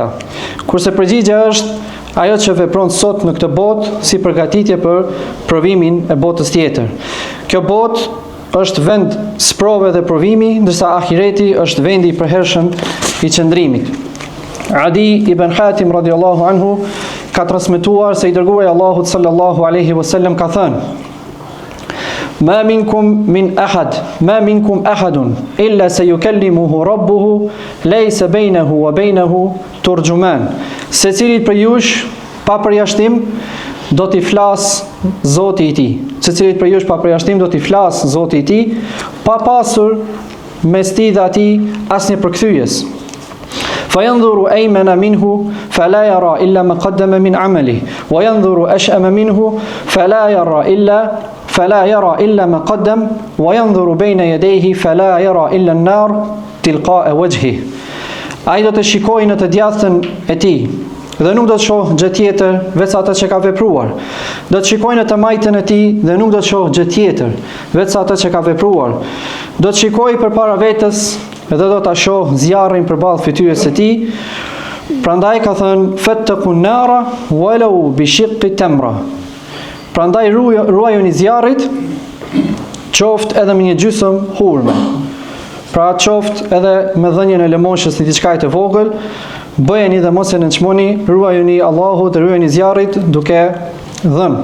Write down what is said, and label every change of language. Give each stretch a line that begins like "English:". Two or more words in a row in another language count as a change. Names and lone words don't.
Albanian: Kurse përgjigja është ajo që vepron sot në këtë botë si përgatitje për provimin e botës tjetër. Kjo botë është vend sprove dhe provimi, ndërsa ahireti është vendi i përhershëm i qëndrimit.
Arabic: عدي بن حاتم رضي الله عنه
Albanian: ka transmetuar se i dërguari Allahut
Arabic: صلى الله عليه وسلم
Albanian: ka thënë:
Arabic: ما منكم أحد إلا سيكلمه ربه ليس بينه وبينه ترجمان.
Albanian: Secilit për jush pa përjashtim do t'i flas Zoti i tij. Secilit për jush pa përjashtim do t'i flas Zoti i tij, pa pasur mes tij dhe atij asnjë përkthyes.
Arabic: فينظر أيمن منه فلا يرى إلا ما قدم من عمله وينظر أشأم منه فلا يرى إلا ما قدم وينظر بين يديه فلا يرى إلا النار تلقاء وجهه.
Albanian: Ai do të shikojë në të djathtën e tij dhe nuk do të shohë gjë tjetër veç atë që ka vepruar. Do të shikojë në të majtën e tij dhe nuk do të shohë gjë tjetër veç atë që ka vepruar. Do të shikojë përpara vetës dhe do ta shoh zjarrin përballë fytyrës së tij. Prandaj ka thënë
Arabic: فاتقوا النار ولو بشق تمرة.
Albanian: Prandaj ruajuni zjarrit, qoftë edhe me një gjysmë hurme. Pra qoftë edhe me dhënien e lëmoshës në diçka të vogël, bëjeni dhe mos e nënçmoni, ruajuni Allahut dhe ruajuni zjarrit duke dhënë.